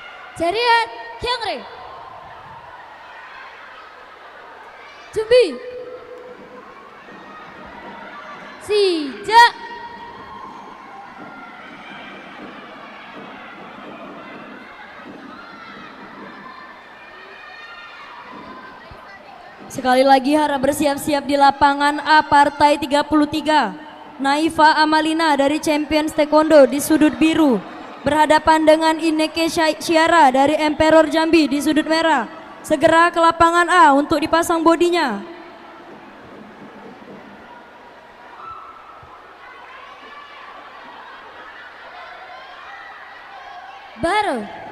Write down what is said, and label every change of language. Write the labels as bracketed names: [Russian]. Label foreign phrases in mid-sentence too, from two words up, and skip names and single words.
[Korean] 차렷 경례. 준비. 시작. [Indonesian] Sekali lagi harap bersiap-siap di lapangan A partai 33. Naifa Amalina dari Champions Taekwondo di sudut biru berhadapan dengan Ineke Syara dari Emperor Jambi di sudut merah. Segera ke lapangan A untuk dipasang bodinya. [Korean] 바로